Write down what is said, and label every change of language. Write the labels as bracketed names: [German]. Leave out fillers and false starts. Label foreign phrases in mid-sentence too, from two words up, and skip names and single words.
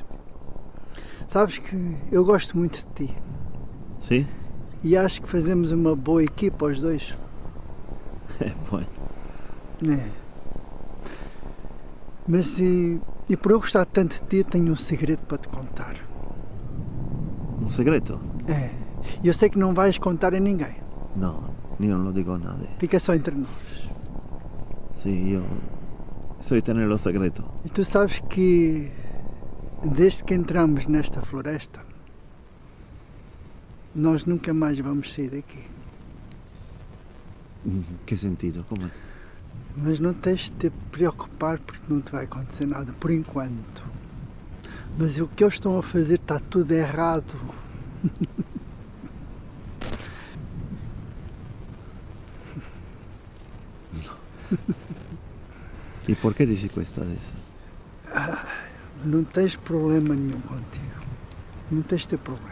[Portuguese] Sabes que eu gosto muito de ti. [Italian] Sì? [Portuguese] E acho que fazemos uma boa equipa os dois. [Italian] Poi. [Portuguese] É. Mas e por eu gostar tanto de ti, tenho um segredo para te contar. [Italian] Un segreto? [Portuguese] É. E eu sei que não vais contar a ninguém. [Italian] No, io non lo dico a nadie. [Portuguese] Fica só entre nós. [Italian] Sì, io so di tenerlo segreto. [Portuguese] E tu sabes que desde que entramos nesta floresta, nós nunca mais vamos sair daqui. [Italian] Che sentido? Come? [Portuguese] Mas não tens de te preocupar porque não te vai acontecer nada, por enquanto. Mas o que eles estão a fazer está tudo errado. [Italian] E perché dici questo adesso? [Portuguese] Não tens problema nenhum contigo. Não tens de ter problema.